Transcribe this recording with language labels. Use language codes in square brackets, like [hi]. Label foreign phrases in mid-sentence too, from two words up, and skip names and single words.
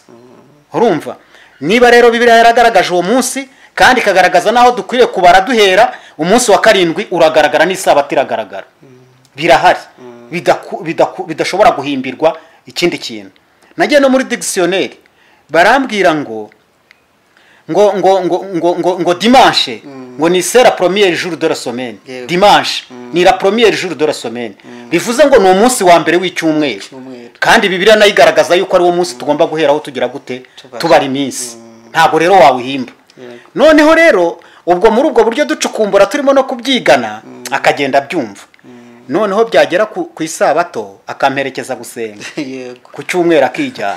[rw] Urumva niba rero Bibiliya yaragaragaje uwo munsi kandi ikagaragaza naho dukwiriye kubara duhera umunsi wa karindwi uragaragara n'isabato iragaragara birahari bidashobora guhimbirwa ikindi kintu. Nagiye no muri dictionnaire barambwira ngo dimanche ngo ni [fr] c'est la première jour de la semaine. [rw] Dimanche ni [fr] la première jour de la semaine [rw] bivuze ngo ni umunsi wa mbere w'icyumweru kandi Bibiliya nayo igaragaza yuko ari wo munsi tugomba guheraho tugira gute tubara iminsi. Ntabwo rero wawihimba. Noneho rero ubwo muri ubwo buryo ducukumbura turimo no kubyigana akagenda byumva. Noneho byagera ku isabato akamperekeza gusenga ku cyumweru akijyana.